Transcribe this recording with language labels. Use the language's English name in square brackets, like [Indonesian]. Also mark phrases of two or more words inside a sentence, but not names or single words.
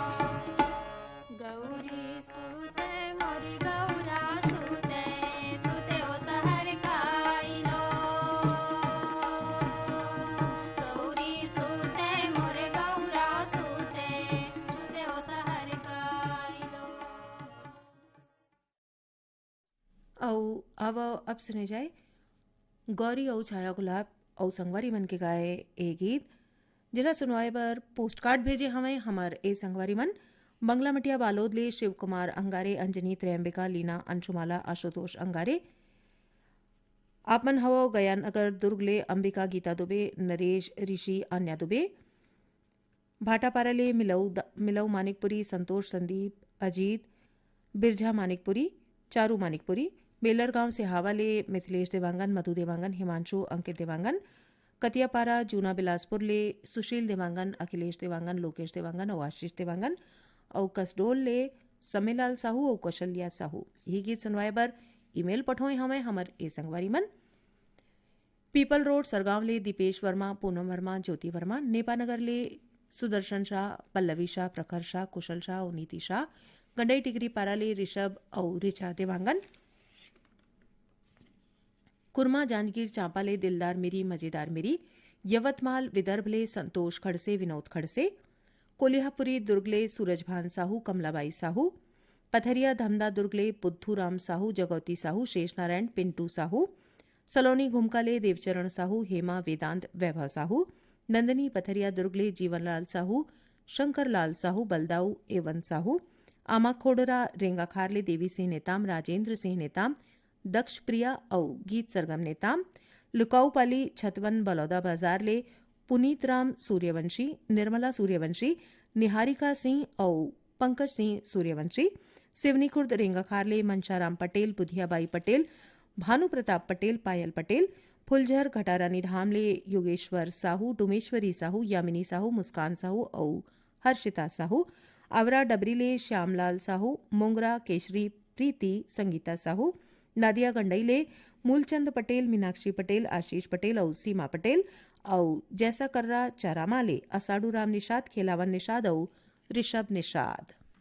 [Chhattisgarhi] गौरी सूते मोरी गौरा सूते, सूते ओ सहर काइलो, गौरी सूते मोरे गौरा सूते, सूते ओ सहर काइलो। अब सुने जाए गौरी औ छाया गुलाब औ संगवारी मन के गाए ए गीत जिला सुनवाए बर पोस्ट कार्ड भेजे हमें हमर ए संगवारी मन बंगला मटिया बालोद ले शिव कुमार अंगारे, अंजनी त्रयंबिका, लीना, अंशुमाला, आशुतोष अंगारे। आप मन हवो गया नगर दुर्ग ले अंबिका, गीता दुबे, नरेश, ऋषि, अन्या दुबे। भाटापारा ले मिलऊ मानिकपुरी, संतोष, संदीप, अजीत, बिरझा मानिकपुरी, चारू मानिकपुरी। बेलरगांव से हावाले मिथिलेश देवांगन, मधु देवांगन, हिमांशु, अंकित देवांगन। कतियापारा जूना बिलासपुर ले सुशील देवांगन, अखिलेश देवांगन, लोकेश देवांगन और आशीष देवांगन। और कसडोल ले समेलाल साहू और कौशल्या साहू। यही गीत सुनवाए बर ईमेल पठोए हमें हमर ए संगवारी मन। पीपल रोड सरगांव ले दीपेश वर्मा, पूनम वर्मा, ज्योति वर्मा। नेपानगर ले सुदर्शन शाह, पल्लवी शाह, प्रखर शाह, कुशल शाह और नीति शाह। गंडई टिकरी पारा ले ऋषभ और रिचा देवांगन। कुरमा जांजगीर चांपा ले दिलदार मेरी, मजेदार मेरी। यवतमाल विदर्भ ले संतोष खड़से, विनोद खड़से। कोलिहापुरी दुर्ग ले सूरजभान साहू, कमलाबाई साहू। पथरिया धमदा दुर्ग ले बुद्धू राम साहू, जगौती साहू, शेषनारायण, पिंटू साहू। सलोनी घुमका ले देवचरण साहू, हेमा, वेदांत, वैभव साहू। नंदनी पथरिया दुर्ग ले जीवनलाल साहू, शंकरलाल साहू, बलदाऊ, एवन साहू। आमा खोडरा रेंगाखार ले देवी सिंह नेताम, राजेंद्र सिंह नेताम, दक्ष प्रिया और गीत सरगम नेताम। लुकाऊपाली छतवन बलौदा बाजार ले पुनीत राम सूर्यवंशी, निर्मला सूर्यवंशी, निहारिका सिंह और पंकज सिंह सूर्यवंशी। सिवनी खुर्द रेंगाखार ले मनशाराम पटेल, बुधियाबाई पटेल, भानु प्रताप पटेल, पायल पटेल। फुलझर घटारानी धाम ले योगेश्वर साहू, डुमेश्वरी साहू, यामिनी साहू, मुस्कान साहू और हर्षिता साहू। आवरा डबरी ले श्यामलाल साहू, मोंगरा केशरी प्रीति, संगीता साहू। नादिया गंडई ले मूलचंद पटेल, मीनाक्षी पटेल, आशीष पटेल और सीमा पटेल। और जैसा कर्रा चारामा ले असाडू राम निषाद, खेलावन निषाद और ऋषभ निषाद।